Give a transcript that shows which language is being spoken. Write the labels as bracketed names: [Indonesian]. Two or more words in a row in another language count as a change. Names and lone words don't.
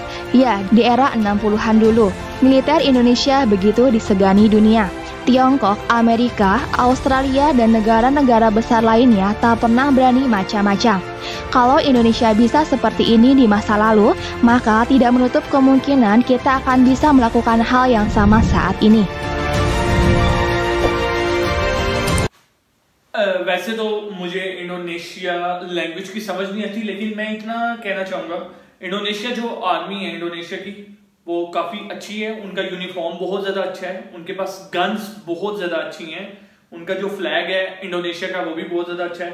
[Indonesian] Ya, di era 60-an dulu, militer Indonesia begitu disegani dunia. Tiongkok, Amerika, Australia, dan negara-negara besar lainnya tak pernah berani macam-macam. Kalau Indonesia bisa seperti ini di masa lalu, maka tidak menutup kemungkinan kita akan bisa melakukan hal yang sama saat ini. [Hindi] वैसे तो मुझे इंडोनेशिया लैंग्वेज की समझ नहीं आती, लेकिन मैं इतना कहना चाहूँगा, इंडोनेशिया जो आर्मी है इंडोनेशिया की वो काफ़ी अच्छी है। उनका यूनिफॉर्म बहुत ज़्यादा अच्छा है, उनके पास गन्स बहुत ज़्यादा अच्छी हैं, उनका जो फ्लैग है इंडोनेशिया का वो भी बहुत ज़्यादा अच्छा है।